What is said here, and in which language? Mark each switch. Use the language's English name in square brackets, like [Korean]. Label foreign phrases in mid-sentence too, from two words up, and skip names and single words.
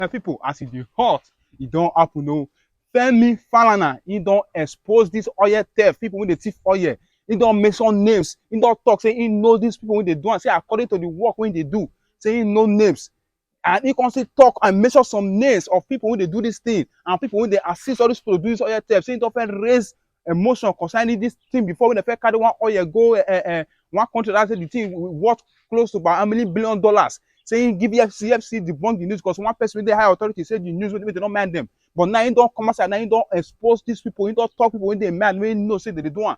[Nigerian Pidgin] My people, as it dey hot, e don happen o. Femi Falana, he don expose this oil theft, people wey dey thief oil. He don mention names. He don talk say he know these people wey dey do am. Say according to the work wey dey do, say he know names. And he come still talk and mention some names of people wey dey do this thing and people wey dey assist all these people to do this oil theft. Say he don first raise emotion concerning this thing before when they first carry one oil go one country that say the thing worth close to about how many $billion. Saying give FCFC debunk the news because one person with the high authority said the news wey they don't mind them. But now he don't come outside, now he don't expose these people, he don't talk people when they mad, when he know say they do one.